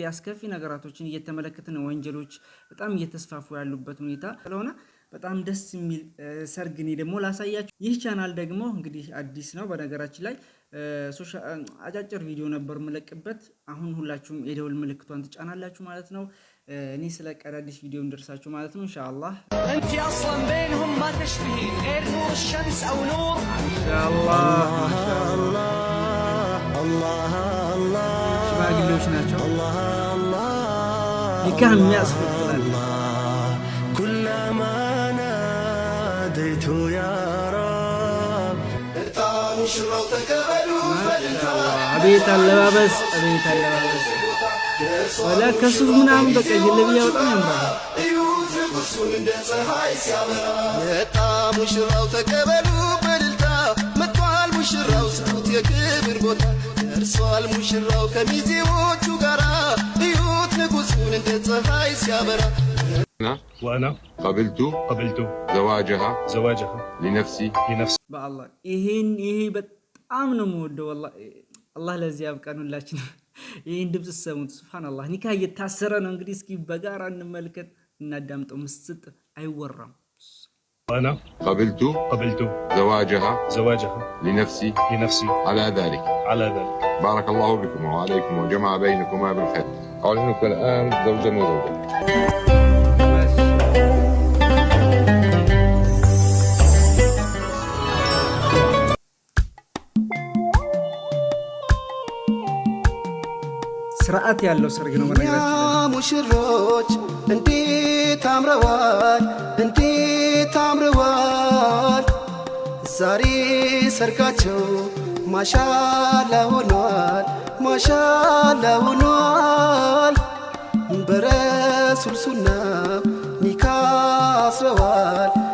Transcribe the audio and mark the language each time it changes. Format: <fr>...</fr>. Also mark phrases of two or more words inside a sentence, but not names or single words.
<am>አስከፊ ነገራቶችን እየተመለከትን ነው። ወንጀሎች በጣም እየተስፋፉ ያሉበት ሁኔታ ስለሆነ በጣም ደስ የሚል ሰርግ እኔ ደግሞ ላሳያችሁ። ይህ ቻናል ደግሞ እንግዲህ አዲስ ነው። በነገራችን ላይ አጫጭር ቪዲዮ ነበር የምለቅበት። አሁን ሁላችሁም የደውል ምልክቷን ትጫናላችሁ ማለት ነው። እኔ ስለ ቀዳዲስ ቪዲዮ እንደርሳችሁ ማለት ነው ኢንሻአላህ።</am> <ar>انت اصلا بينهم ما تشبهين غير نور الشمس او نور إن شاء الله ما شاء الله الله الله</ar> <am>ሽማግሌዎች ናቸው። አላህ አላህ ኒካህ የሚያስፈጥራል።</am> <ar>كلما ناديت يا رب</ar> <am>እጣ ሙሽራው ተቀበሉ በልልታ አቤት አለባበስ አቤት አለባበስ ወላ ከሱፍ ምናምን በቃ ጀለቢያ በጣም ያምራል። እዩት ንጉሱን እንደ ፀሐይ ሲያበራ የጣ ሙሽራው ተቀበሉ በልልታ መጥቷል ሙሽራው ስጡት የክብር ቦታ ደርሷል ሙሽራው ከሚዜዎቹ ጋራ እዩት ንጉሱን እንደ ፀሐይ ሲያበራ</am> <ar>وأنا قبلت زواجها لنفسي</ar> <am>በአላህ ይሄ በጣም ነው የምወደው ወላሂ። አላህ ለዚህ ያብቃን ሁላችን። ይሄን ድምጽ ሰሙት ሱብሃንአላህ። ኒካህ እየታሰረ ነው እንግዲህ። እስኪ በጋራ እንመልከት እናዳምጠው። ምስጥ አይወራም።</am> <ar>وأنا قبلت زواجها لنفسي على ذلك بارك الله بكم وعليكم وجمع بينكما بالخير أعلنك الآن زوجا وزوجة</ar> <am>ስርዓት ያለው ሰርግ ነው በነገራችን ላይ። ሙሽሮች እንዴት አምረዋል እንዴት አምረዋል ዛሬ ሰርጋቸው ማሻአላ ሆኗል ማሻአላ ሆኗል በረሱል ሱና ኒካ አስረዋል</am>